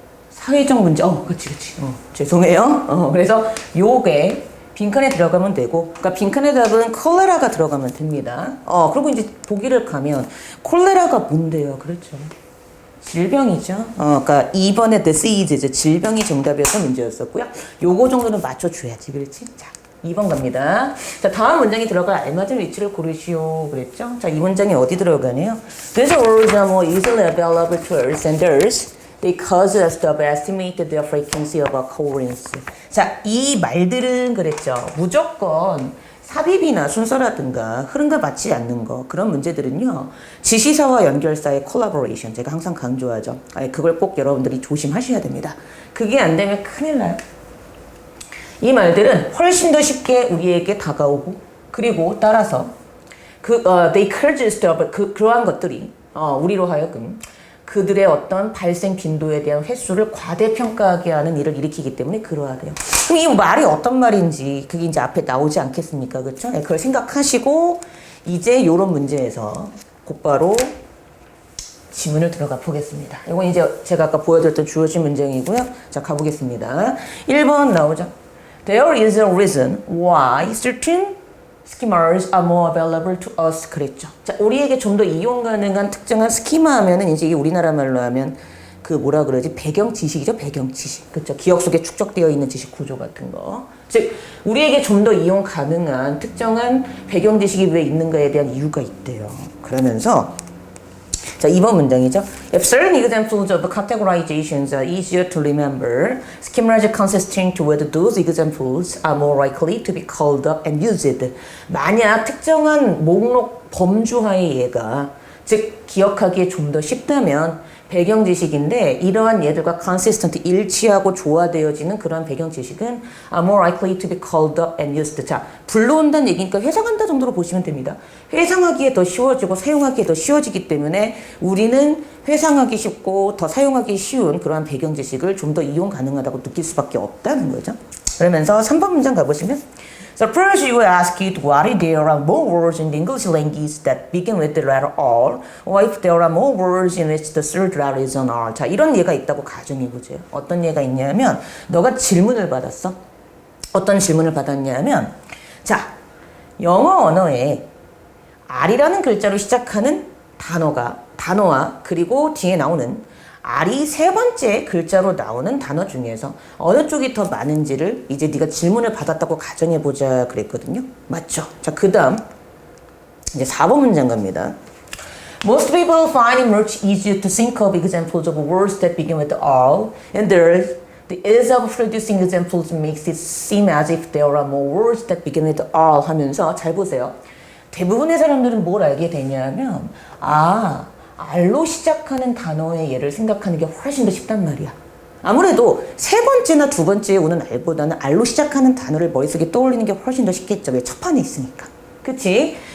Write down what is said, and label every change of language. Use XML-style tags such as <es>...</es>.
<ko>사회적 문제. 그치. 죄송해요. 그래서 요게 빈칸에 들어가면 되고, 그러니까 빈칸의 답은 콜레라가 들어가면 됩니다. 그리고 이제 보기를 가면 콜레라가 뭔데요? 그렇죠. 질병이죠. 그러니까 2번에 disease, 질병이 정답이었던 문제였었고요. 요거 정도는 맞춰줘야지, 그렇지? 자, 2번 갑니다. 자, 다음 문장이 들어갈 알맞은 위치를 고르시오. 그랬죠? 자, 이 문장이 어디 들어가네요?</ko> <en>These words are more easily available to us and theirs. They cause us to estimate their frequency of occurrence.</en> <ko>자, 이 말들은 그랬죠. 무조건 삽입이나 순서라든가 흐름과 맞지 않는 거 그런 문제들은요. 지시사와 연결사의 콜라보레이션 제가 항상 강조하죠. 그걸 꼭 여러분들이 조심하셔야 됩니다. 그게 안 되면 큰일 나요. 이 말들은 훨씬 더 쉽게 우리에게 다가오고 그리고 따라서</ko> <en>they cause us to</en> <ko>그러한 것들이 우리로 하여금 그들의 어떤 발생 빈도에 대한 횟수를 과대평가하게 하는 일을 일으키기 때문에 그러하대요. 그럼 이 말이 어떤 말인지 그게 이제 앞에 나오지 않겠습니까? 그렇죠? 네, 그걸 생각하시고 이제 이런 문제에서 곧바로 지문을 들어가 보겠습니다. 이건 이제 제가 아까 보여드렸던 주어진 문장이고요. 자, 가보겠습니다. 1번 나오죠.</ko> <en>There is a reason why certain schemas are more available to us.</en> <ko>그랬죠. 자, 우리에게 좀 더 이용 가능한 특정한 스키마 하면은 이제 이게 우리나라 말로 하면 그 뭐라 그러지? 배경 지식이죠. 배경 지식. 그렇죠. 기억 속에 축적되어 있는 지식 구조 같은 거. 즉 우리에게 좀 더 이용 가능한 특정한 배경 지식이 왜 있는가에 대한 이유가 있대요. 그러면서 자, 2번 문장이죠.</ko> <en>If certain examples of categorizations are easier to remember, schemas consistent with those examples are more likely to be called up and used.</en> <ko>만약 특정한 목록 범주하의 예가 즉 기억하기에 좀 더 쉽다면 배경 지식인데 이러한 얘들과 consistent 일치하고 조화되어지는 그러한 배경 지식은</ko> <en>are more likely to be called up and used.</en> <ko>자, 불러온다는 얘기니까 회상한다 정도로 보시면 됩니다. 회상하기에 더 쉬워지고 사용하기에 더 쉬워지기 때문에 우리는 회상하기 쉽고 더 사용하기 쉬운 그러한 배경 지식을 좀 더 이용 가능하다고 느낄 수밖에 없다는 거죠. 그러면서 3번 문장 가보시면</ko> <en>Suppose you were asked why there are more words in the English language that begin with the letter R, or if there are more words in which the third letter is an R.</en> <ko>자, 이런 예가 있다고 가정해보세요. 어떤 예가 있냐면, 너가 질문을 받았어. 어떤 질문을 받았냐면, 자, 영어 언어에 R이라는 글자로 시작하는 단어와 그리고 뒤에 나오는 R이 세 번째 글자로 나오는 단어 중에서 어느 쪽이 더 많은지를 이제 네가 질문을 받았다고 가정해보자 그랬거든요. 맞죠? 자, 그 다음 이제 4번 문장 갑니다.</ko> <en>Most people find it much easier to think of examples of words that begin with R, and the ease of producing examples makes it seem as if there are more words that begin with R</en> <ko>하면서 잘 보세요. 대부분의 사람들은 뭘 알게 되냐면 R로 시작하는 단어의 예를 생각하는 게 훨씬 더 쉽단 말이야. 아무래도 세 번째나 두 번째에 오는 R보다는 R로 시작하는 단어를 머릿속에 떠올리는 게 훨씬 더 쉽겠죠. 왜? 첫 판에 있으니까. 그치?</ko>